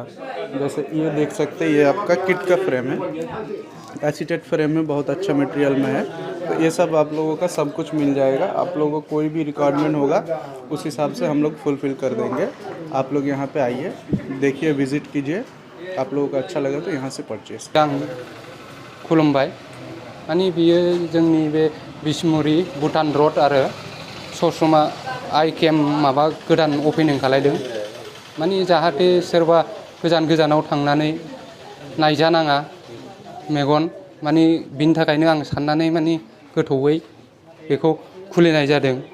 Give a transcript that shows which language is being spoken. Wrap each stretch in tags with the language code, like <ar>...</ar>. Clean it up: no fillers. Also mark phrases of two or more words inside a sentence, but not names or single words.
<hi>जैसे ये देख सकते हैं, ये आपका किट का फ्रेम है, एसीटेट फ्रेम में, बहुत अच्छा मटेरियल में है। तो ये सब आप लोगों का सब कुछ मिल जाएगा। आप लोगों को कोई भी रिक्वायरमेंट होगा, उस हिसाब से हम लोग फुलफ़िल कर देंगे। आप लोग यहाँ पे आइए, देखिए, विज़िट कीजिए। आप लोगों को अच्छा लगे तो यहाँ से परचेस।</hi> <brx>खुलुमबाय। माने बियो जोंनि बे बिसमुरि भुटान रड आरो ससमा आइ केम माबा गोदान अपेनिं खालायदों। माने जाहाथे सोरबा गोजानाव थांनानै नायजानाङा मेगन, माने बिनि थाखायनो आं साननानै माने गोथौयै बेखौ खुलिनाय जादों।</brx>